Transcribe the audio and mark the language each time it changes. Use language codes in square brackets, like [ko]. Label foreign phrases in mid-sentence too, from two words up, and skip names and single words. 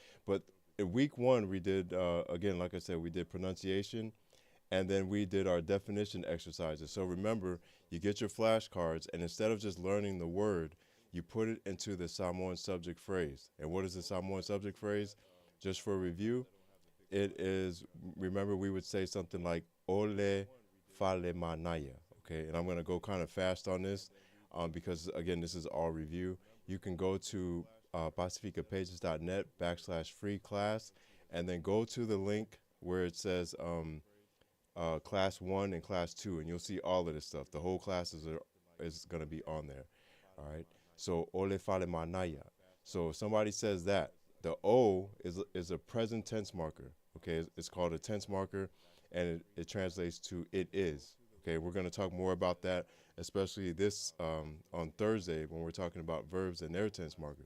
[en] But in week one, we did, again, like I said, we did pronunciation, and then we did our definition exercises. So remember, you get your flashcards, and instead of just learning the word, you put it into the Samoan subject phrase. And what is the Samoan subject phrase? Just for review, it is, remember we would say something like, [sm] ole fale manaya, [en] okay? And I'm gonna go kind of fast on this because again, this is all review. You can go to pacificapages.net/free class and then go to the link where it says class 1 and class 2, and you'll see all of this stuff. The whole class is gonna be on there, all right? So, [sm] ole fale manaya. [en] So if somebody says that, the O is a present tense marker, okay? It's called a tense marker, and it translates to it is. Okay, we're going to talk more about that, especially this on Thursday when we're talking about verbs and their tense markers.